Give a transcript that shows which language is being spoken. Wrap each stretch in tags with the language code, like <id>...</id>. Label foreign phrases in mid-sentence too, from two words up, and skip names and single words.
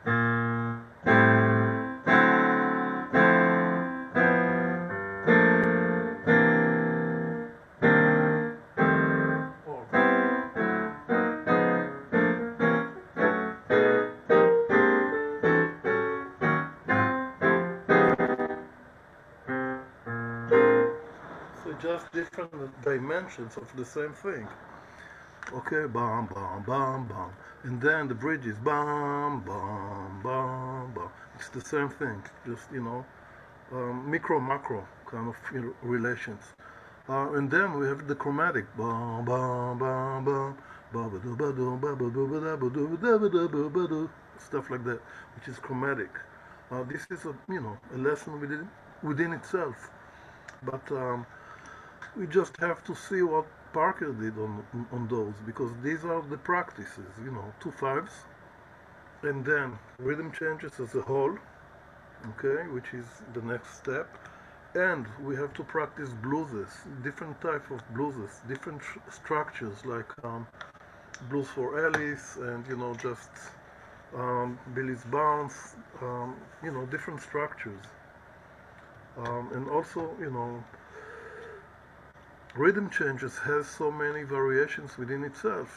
<en>Or, so just different dimensions of the same thing. Okay, bam, bam, bam, bam. And then the bridge is bam, bam, bam, bam. It's the same thing, just, micro, macro kind of relations. And then we have the chromatic, bam, bam, bam, bam, ba-ba-do-ba-do, ba-ba-do-ba-do, stuff like that, which is chromatic. This is a lesson within itself. But we just have to see what Parker did on those because these are the practices, two fives, and then rhythm changes as a whole, okay, which is the next step, and we have to practice blueses, different type of blueses, different structures like blues for Alice and just Billy's Bounce, different structures, and also rhythm changes has so many variations within itself.</en>